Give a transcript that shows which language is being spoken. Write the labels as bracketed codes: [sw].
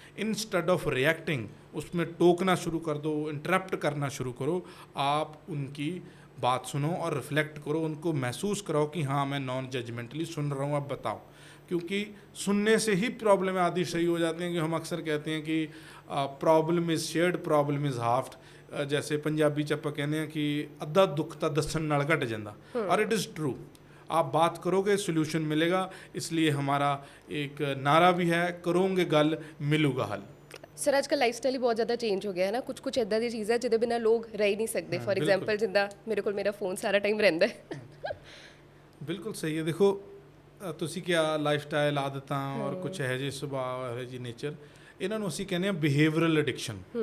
[hi] Instead of reacting, उसमें टोकना शुरू कर दो, इंटरप्ट करना शुरू करो, आप उनकी बात सुनो और रिफ्लेक्ट करो, उनको महसूस कराओ कि हाँ मैं नॉन जजमेंटली सुन रहा हूँ, अब बताओ। क्योंकि सुनने से ही प्रॉब्लम आदि सही हो जाती हैं। कि हम अक्सर कहते हैं कि [en] Problem is shared, problem is halved. [pa] जैसे पंजाबी च ਆਪਾਂ ਕਹਿੰਦੇ ਆ ਕਿ ਅੱਧਾ ਦੁੱਖ ਤਾਂ ਦੱਸਣ ਨਾਲ ਘਟ ਜਾਂਦਾ, और [en] It is true. [hi] आप बात करोगे सोल्यूशन मिलेगा, इसलिए हमारा एक नारा भी है, करोगे गल मिलूगा हल। [pa] ਸਰ ਅੱਜ ਕੱਲ੍ਹ ਲਾਈਫ ਸਟਾਈਲ ਹੀ ਬਹੁਤ ਜ਼ਿਆਦਾ ਚੇਂਜ ਹੋ ਗਿਆ ਹੈ ਨਾ, ਕੁਝ ਇੱਦਾਂ ਦੀ ਚੀਜ਼ ਹੈ ਜਿਹਦੇ ਬਿਨਾਂ ਲੋਕ ਰਹਿ ਹੀ ਨਹੀਂ ਸਕਦੇ। [en] for example [pa] ਜਿੱਦਾਂ ਮੇਰੇ ਕੋਲ ਮੇਰਾ ਫੋਨ ਸਾਰਾ ਟਾਈਮ ਰਹਿੰਦਾ ਹੈ। ਬਿਲਕੁਲ ਸਹੀ ਹੈ। ਦੇਖੋ ਤੁਸੀਂ ਕਿਹਾ ਲਾਈਫ ਸਟਾਈਲ, ਆਦਤਾਂ ਔਰ ਕੁਝ ਇਹੋ ਜਿਹੇ ਸੁਭਾਅ, ਇਹੋ ਜਿਹੀ ਨੇਚਰ, ਇਹਨਾਂ ਨੂੰ ਅਸੀਂ ਕਹਿੰਦੇ ਹਾਂ ਬਿਹੇਵੀਅਰਲ ਐਡਿਕਸ਼ਨ।